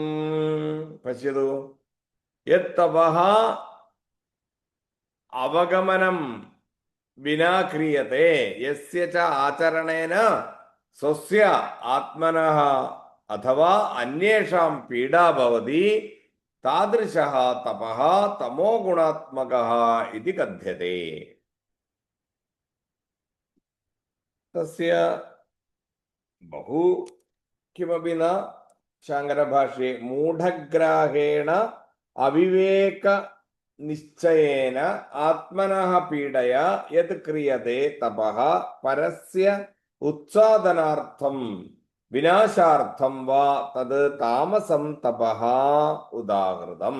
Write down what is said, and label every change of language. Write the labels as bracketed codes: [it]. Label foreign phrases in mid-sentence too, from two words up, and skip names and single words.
[sa] पश्यतु, यत्तपः अवगमनं विना क्रियते यस्य च आचरणेन स्वस्य आत्मनः अथवा अन्येषां पीडा भवति तादृशः तपः तमोगुणात्मकः इति कथ्यते. तस्य बहु किमपि न ശങ്കരഭാഷ്യെ മൂഢഗ്രാഹേണ അവിവേക നിശ്ചയേന ആത്മനഃ പീഡയാ യത് ക്രിയതേ തപഃ പരസ്യ ഉത്സാദനാർത്ഥം വിനാശാർത്ഥം വാ തത് താമസം തപഃ ഉദാഹൃതം.